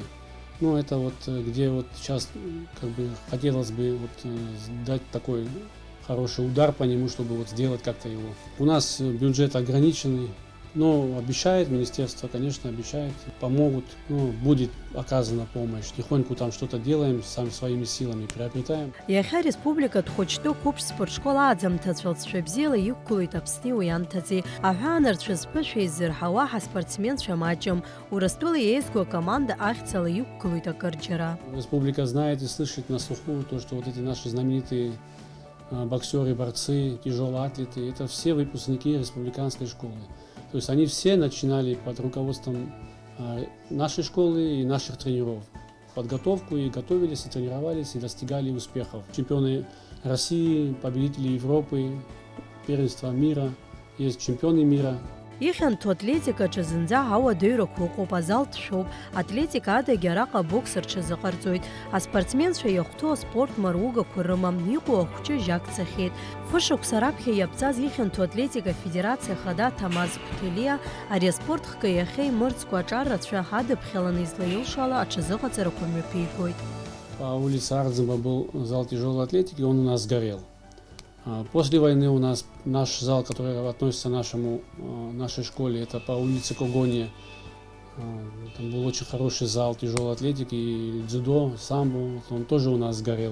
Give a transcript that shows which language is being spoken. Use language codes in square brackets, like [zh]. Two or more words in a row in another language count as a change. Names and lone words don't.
[ru] Ну, это вот где вот сейчас как бы хотелось бы вот дать такой хороший удар по нему, чтобы вот сделать как-то его. У нас бюджет ограниченный, но обещает министерство, конечно, обещает, помогут, ну, будет оказана помощь. Тихоньку там что-то делаем, сами своими силами приобретаем. [ab] Иахьа республикатә хәыҷтәы қәыԥш спортшкол аӡамҭацәалҵшәа бзиала иқәгылоит Аԥсни уи амҭаӡе. Аҳәаанарцәа зԥышәа иззырҳауа ҳаспортсменцәа маҷым. Урыстәыла еизго акоманда ахьӡала иқәгылоит акырџьара. [ru] Республика знает и слышит на слуху то, что вот эти наши знаменитые боксеры, борцы, тяжелые атлеты, это все выпускники республиканской школы. То есть они все начинали под руководством нашей школы и наших тренеров подготовку, и готовились, и тренировались, и достигали успехов. Чемпионы России, победители Европы, первенства мира, есть чемпионы мира. [ab] Ихьанҭу атлетикаҿы зынӡа ауадаҩрақәа ыҟоуп, азал ҭшәоуп, атлетика адаги араҟа абокс рҽазыҟарҵоит. Аспортсменцәа иахәҭоу аспорт маругақәа рымам, иҟоу ахәҷы жьак цахьеит. Фышықәса раԥхьа иаԥҵаз ихьанҭу атлетика федерациа хада Ҭамаз Ԥҭелиа ари аспорт хкы иахьа имырӡкәа аҿар рацәа ҳадыԥхьаланы излаилшо ала аҽазыҟаҵарақәа мҩаԥигоит. [ru] По улице Ардзева был зал тяжелой атлетики, он у нас сгорел. После войны у нас наш зал, который относится к нашей школе, это по улице Когония. Там был очень хороший зал тяжелой атлетики, и дзюдо, самбо, он тоже у нас сгорел.